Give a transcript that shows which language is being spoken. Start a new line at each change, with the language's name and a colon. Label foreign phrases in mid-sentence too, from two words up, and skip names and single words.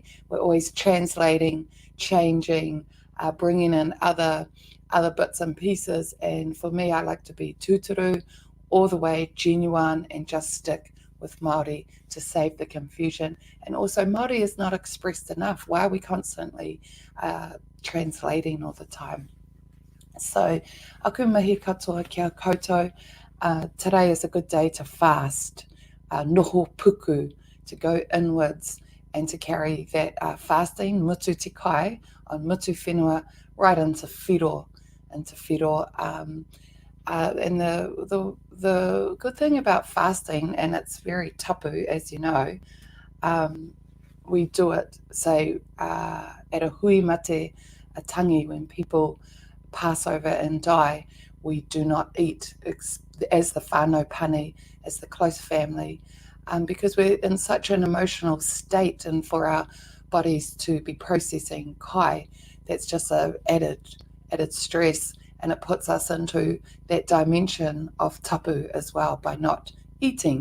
English: We're always translating, changing, bringing in other bits and pieces, and for me I like to be tūturu, all the way genuine, and just stick with Māori to save the confusion. And also Māori is not expressed enough. Why are we constantly translating all the time? So,
Māori: aku mihi katoa kia koutou.
English: Today is a good day to fast,
Māori: noho puku,
English: to go inwards and to carry that fasting,
Māori: mutu te kai,
English: on Mutuwhenua, right into Whiro. And the good thing about fasting, and it's very tapu, as you know, we do it, say, at
Māori: a hui mate, a tangi,
English: when people pass over and die, we do not eat as the
Māori: whānau pane,
English: as the close family, because we're in such an emotional state, and for our bodies to be processing kai, that's just a added stress, and it puts us into that dimension of tapu as well by not eating.